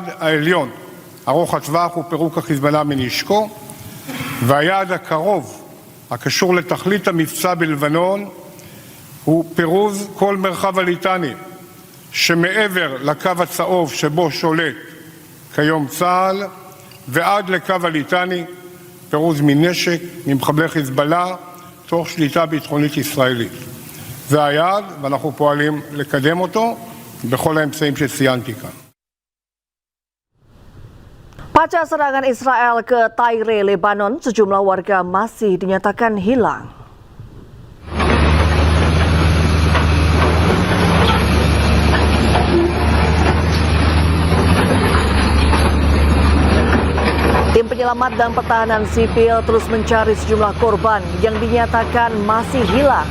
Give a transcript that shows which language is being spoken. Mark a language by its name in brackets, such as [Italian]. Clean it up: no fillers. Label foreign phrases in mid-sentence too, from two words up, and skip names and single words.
[Hebrew] העליון, ארוך הטווח, הוא פירוק החיזבאללה מנשקו, והיעד הקרוב, הקשור לתכלית המבצע בלבנון, הוא פירוז כל מרחב הליטני, שמעבר לקו הצהוב שבו שולט כיום צה"ל, ועד לקו הליטני, פירוז מנשק, ממחבלי חיזבאללה, תוך שליטה ביטחונית ישראלית. זה היעד, ואנחנו פועלים לקדם אותו בכל האמצעים שציינתי כאן. [Indonesian] Pasca serangan Israel ke Tyre, Lebanon, sejumlah warga masih dinyatakan hilang. Tim penyelamat dan pertahanan sipil terus mencari sejumlah korban yang dinyatakan masih hilang.